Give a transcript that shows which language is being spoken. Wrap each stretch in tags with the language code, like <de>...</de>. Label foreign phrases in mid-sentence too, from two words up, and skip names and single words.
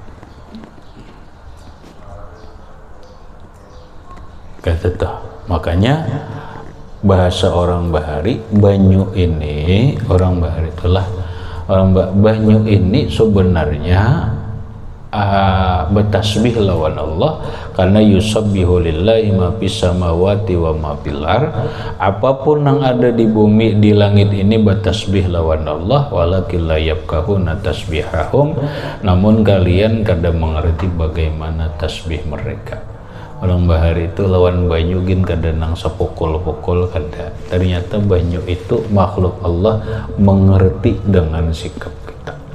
<bjn>Kata tuh, makanya bahasa orang Bahari, banyu ini, orang Bahari itulah banyu ini sebenarnya bertasbih lawan Allah, karena</bjn> <ar>يسبح لله ما في السماوات وما في الأرض.</ar> <bjn>Apapun yang ada di bumi di langit ini bertasbih lawan Allah,</bjn> <ar>ولكن لا يفقهون تسبيحهم,</ar> <bjn>namun kalian kada mengerti bagaimana tasbih mereka. Orang Bahari itu lawan banyu gin kada nang sepukul-pukul kada. Ternyata banyu itu makhluk Allah, mengerti dengan sikap kita.</bjn>